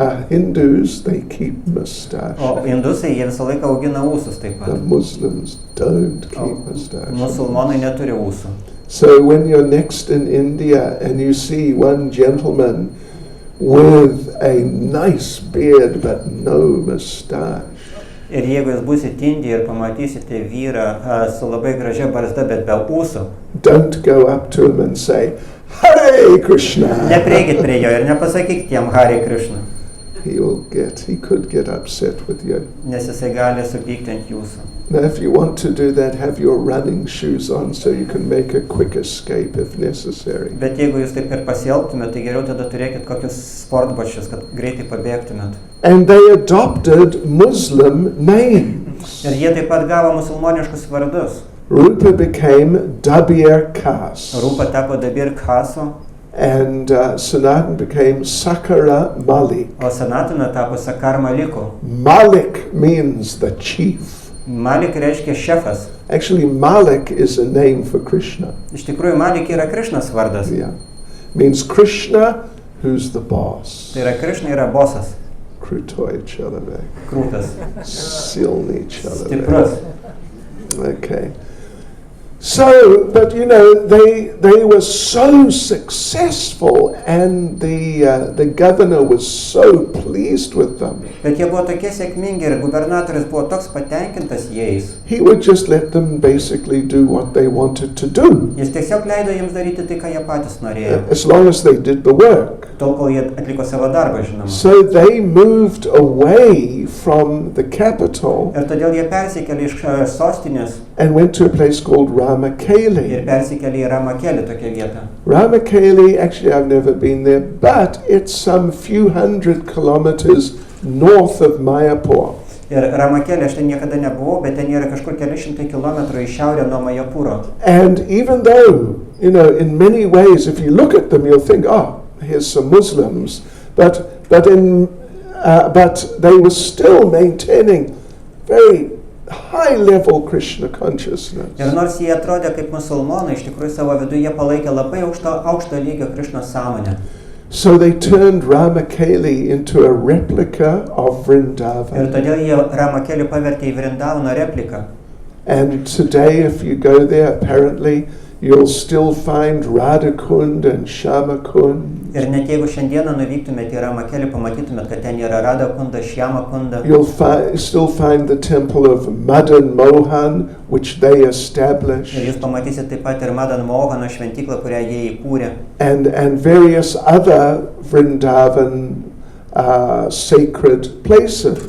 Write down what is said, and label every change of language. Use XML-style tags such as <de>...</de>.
<en>Hindus, they keep moustache.</en> <lt>O indusai, jie visą laiką augina ūsus taip</lt> <en>The</en> <lt>pat.</lt> <en>Muslims don't keep moustache.</en> <lt>Musulmonai neturi ūsų.</lt> <en>So when you're next in India and you see one gentleman with a nice beard but no moustache,</en> <lt>Ir jeigu jūs būsit Indijoje ir pamatysite vyrą su labai gražia barzda, bet be ūsų,</lt> <en>don't go up to him and say, Hare Krishna.</en> <lt>neprieikit prie jo ir nepasakykit jam Hare Krishna,</lt> <en>He could get upset with you.</en> <lt>nes jisai gali supykti ant jūsų.</lt> <en>Now, if you want to do that, have your running shoes on so you can make a quick escape if necessary.</en> <lt>Bet jeigu jūs taip ir pasielgtumėt, tai geriau tada turėkit kokius sportbačius, kad greitai pabėgtumėt.</lt> <en>And they adopted Muslim names.</en> <lt>Ir jie taip pat gavo musulmoniškus vardus.</lt> <en>Rupa became Dabir Khas.</en> <lt>Rūpa tapo Dabir Khaso,</lt> <en>And Sanatan became Sakara Malik.</en> <lt>o Sanatana tapo Sakar Maliku.</lt> <en>Malik means the chief.</en> <lt>Malik reiškia šefas.</lt> <en>Actually, Malik is a name for Krishna.</en> <lt>Iš tikrųjų, Malik yra Krišnas vardas.</lt> <en>Yeah. Means Krishna, who's the boss.</en> <lt>Tai yra Krišna yra bosas,</lt> <ru>Krutoi Chalavek.</ru> <lt>krūtas,</lt> <ru>Silni Chalavek.</ru> <lt>stiprus.</lt> <en>Okay. So, but you know, they were so successful, and the governor was so pleased with them.</en> <lt>Bet jie buvo tokie sėkmingi ir gubernatorius buvo toks patenkintas jais.</lt> <en>He would just let them basically do what they wanted to do,</en> <lt>Jis tiesiog leido jiems daryti tai, ką jie patys norėjo.</lt> <en>as long as they did the work.</en> <lt>Tol, kol jie atliko savo darbą, žinoma.</lt> <en>So they moved away from the capital</en> <lt>Ir todėl jie persikėlė iš sostinės</lt> <en>and went to a place called</en> <lt>ir</lt> <en>Ramakeli.</en> <lt>persikėlė į Ramakelį tokią vietą.</lt> <en>Ramakeli, actually I've never been there, but it's some few hundred kilometers north of Mayapur.</en> <lt>Ir Ramakelį aš ten niekada nebuvau, bet ten yra kažkur keli šimtai kilometrų į šiaurę nuo Majapūro.</lt> <en>And even though, you know, in many ways, if you look at them, you'll think, oh, here's some Muslims, but they were still maintaining very high-level Krishna consciousness.</en> <lt>Ir nors jie atrodė kaip musulmonai, iš tikrųjų savo viduje palaikė labai aukšto lygio Krišnos sąmonę.</lt> <en>So they turned Ramakeli into a replica of</en> <lt>Ir</lt> <en>Vrindavan.</en> <lt>todėl jie Ramakelį pavertė į Vrindavaną repliką.</lt> <en>And today, if you go there, apparently, you'll still find Radhakund and Shamakund.</en> <lt>Ir net jeigu šiandieną nuvyktumėte į Ramakelį, pamatytumėt, kad ten yra Radhakunda, Šyamakunda.</lt> <en>You'll still find the temple of Madan Mohan, which they established,</en> <lt>Ir jūs pamatysit taip pat ir Madan Mohano šventyklą, kurią jie įkūrė.</lt> <en>and various other Vrindavan sacred places.</en>